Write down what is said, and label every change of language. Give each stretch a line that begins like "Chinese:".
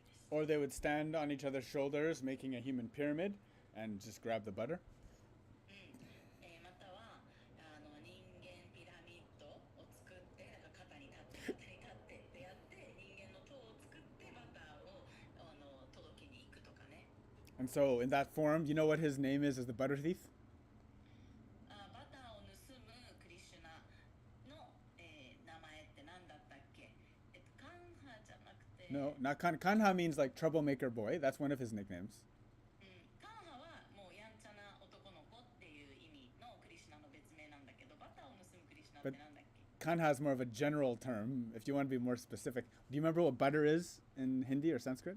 English: Or they would stand on each other's shoulders, making a human pyramid, and just grab the butter.
Japanese: または人間ピラミッドを作ってなんか肩に立ってってやって人間の塔を作ってバターを届けに行くとかね。
English: And so, in that form, you know what his name is as the butter thief?
Japanese: バターを盗むクリシュナの、名前って何だったっけ？カンハじゃなくて
English: No, not Kanha means like troublemaker boy. That's one of his nicknames.
Japanese: カンハはもうやんちゃな男の子っていう意味のクリシュナの別名なんだけど、バターを盗むクリシュナってなんだっけ？
English: Kanha is more of a general term. If you want to be more specific, do you remember what butter is in Hindi or Sanskrit?